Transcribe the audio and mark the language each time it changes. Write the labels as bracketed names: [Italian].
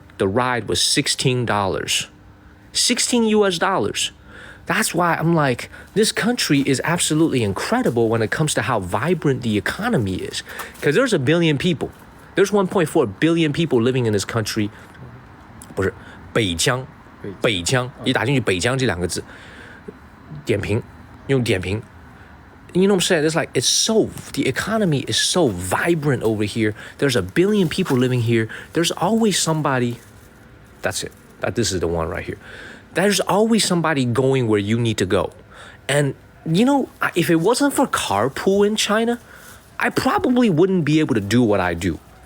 [English] the ride was $16. 16 US dollars. That's why I'm like, this country is absolutely incredible when it comes to how vibrant the economy is. Because there's a billion people. There's 1.4 billion people living in this country. [Chinese] 不是北疆，北疆，一打进去北疆这两个字，点评，用点评。 [English] You know what I'm saying? It's like, the economy is so vibrant over here. There's a billion people living here. There's always somebody, that's it. This is the one right here. There's always somebody going where you need to go. And, you know, if it wasn't for carpool in China, I probably wouldn't be able to do what I do.